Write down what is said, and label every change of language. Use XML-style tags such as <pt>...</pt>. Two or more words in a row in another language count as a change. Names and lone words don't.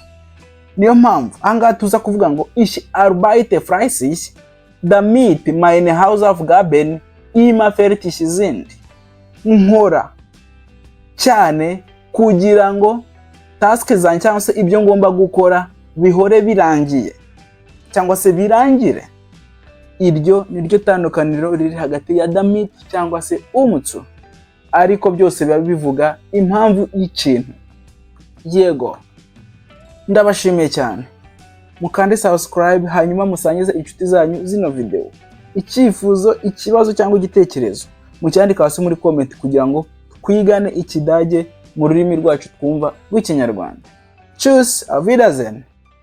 <rw>Niyo mpamvu ahangaha tuza kuvuga ngo</rw> <de>ich arbeite fleißig, damit meine Hausaufgaben immer fertig sind.</de> <rw>Nkora cyane kugira ngo task zanjye cyangwa se ibyo ngomba gukora bihore birangiye cyangwa se birangire. Iryo niryo tandukaniro riri hagati ya damit cyangwa se zu, ariko byose biba bivuga impamvu y'ikintu. Yego, ndabashimiye cyane. Mukande subscribe hanyuma musangize inshuti zanyu zino video. Icyifuzo, ikibazo cyangwa igitekerezo mucyandika hasi muri comment kugira ngo twigane ikidage mu rurimi rwacu twumva rw'Ikinyarwanda.</rw> <de>Tschüss, auf Wiedersehen.</de>